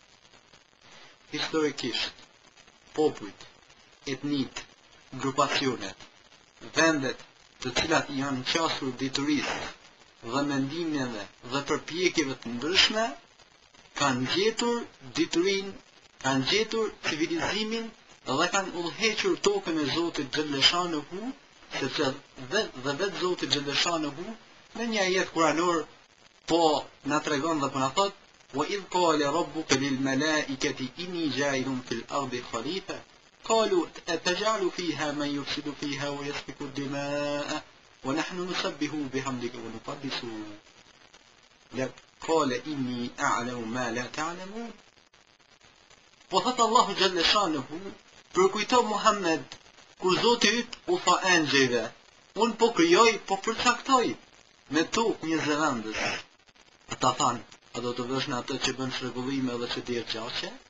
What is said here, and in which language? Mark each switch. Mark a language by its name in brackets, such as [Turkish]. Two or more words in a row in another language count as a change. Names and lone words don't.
[Albanian] Historikisht, popujt, etnit, grupacionet, vendet të cilat janë qasur diturisë dhe mendimeve dhe përpjekjeve të ndryshme, kanë gjetur diturinë, kanë gjetur civilizimin dhe kanë udhëhequr tokën e Zotit Xhelleshanuhu, sepse vetë Zoti Xhelleshanuhu në një ajet kuranor po na tregon dhe po na thot: [Arabic] وَإِذْ قَالَ رَبُّكَ لِلْمَلَائِكَةِ إِنِّي جَاعِلٌ فِي الْأَرْضِ خَلِيفَةً قَالُوا أَتَجْعَلُ فِيهَا مَن يُفْسِدُ فِيهَا وَيَسْفِكُ الدِّمَاءَ وَنَحْنُ نُسَبِّحُ بِحَمْدِكَ وَنُقَدِّسُ لَكَ قَالَ إِنِّي أَعْلَمُ مَا لَا تَعْلَمُونَ. [Albanian] Po thot Allahu Xhelleshanuhu, përkujto Muhammed kur Zoti yt u tha engjëjve: unë po krijoj, po përcaktoj me tokë një zëvendës. Ata thanë: a do të vësh në atë që bën shregullime dhe që dirë gjaqe?